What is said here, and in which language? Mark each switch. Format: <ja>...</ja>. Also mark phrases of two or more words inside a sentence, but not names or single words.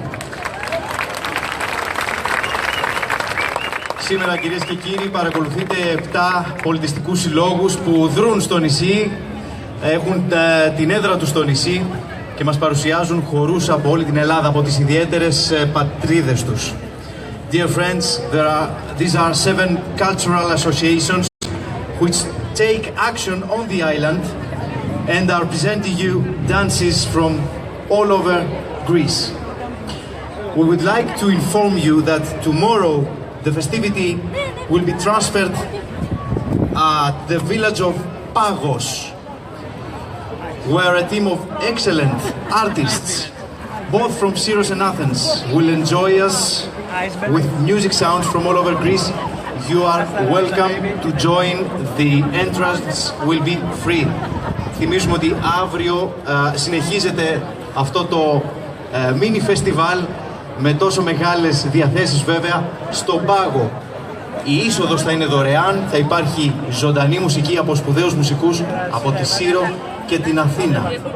<el>Σήμερα, κυρίες και κύριοι, παρακολουθείτε 7 πολιτιστικούς συλλόγους που δρούν στο νησί, έχουν την έδρα τους στο νησί και μας παρουσιάζουν χορούς από όλη την Ελλάδα, από τις ιδιαίτερες πατρίδες τους.</el> <en>Dear friends, these are 7 cultural associations which take action on the island and are presenting you dances from all over Greece. We would like to inform you that tomorrow the festivity will be transferred at the village of Pagos, where a team of excellent artists, both from Syros and Athens, will enjoy us with music sounds from all over Greece. You are welcome to join. The entrance will be free.</en> <el>Θυμίζουμε ότι αύριο συνεχίζεται αυτό το μίνι φεστιβάλ με τόσο μεγάλες διαθέσεις βέβαια στον Πάγο. Η είσοδος θα είναι δωρεάν, θα υπάρχει ζωντανή μουσική από σπουδαίους μουσικούς από τη Σύρο και την Αθήνα.</el>